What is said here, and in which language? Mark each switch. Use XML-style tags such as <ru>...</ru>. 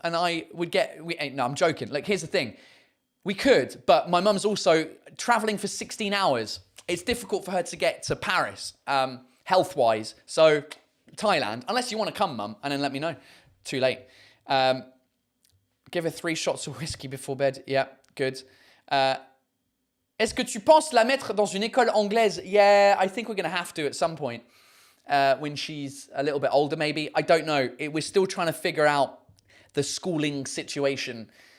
<en>And I would no, I'm joking. Like, here's the thing. We could, but my mum's also traveling for 16 hours. It's difficult for her to get to Paris, health-wise. So, Thailand, unless you want to come, mum, and then let me know. Too late. Give her 3 shots of whiskey before bed. Yeah, good.</en> <fr>Est-ce que tu penses la mettre dans une école anglaise?</fr> <en>Yeah, I think we're going to have to at some point. When she's a little bit older, maybe. I don't know. We're still trying to figure out the schooling situation.</en>